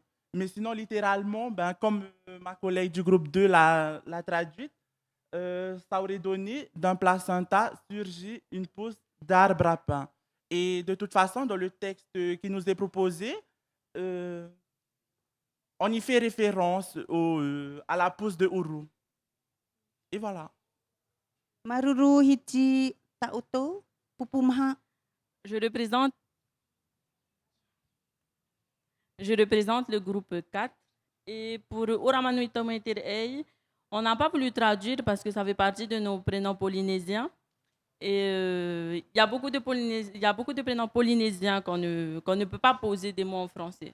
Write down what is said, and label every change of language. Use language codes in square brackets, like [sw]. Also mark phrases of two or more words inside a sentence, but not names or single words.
[fr] Mais sinon, littéralement, ben, comme ma collègue du groupe 2 l'a traduite, ça aurait donné d'un placenta surgit une pousse d'arbre à pain. Et de toute façon, dans le texte qui nous est proposé, on y fait référence à la pousse de Uru. Et voilà. [ty] Maruru hiti tauto. Pupumaha. [fr] Je représente le groupe 4. Et pour Oramanui Tomaiterei, on n'a pas voulu traduire parce que ça fait partie de nos prénoms polynésiens. Et il y a beaucoup de prénoms polynésiens qu'on ne peut pas poser des mots en français.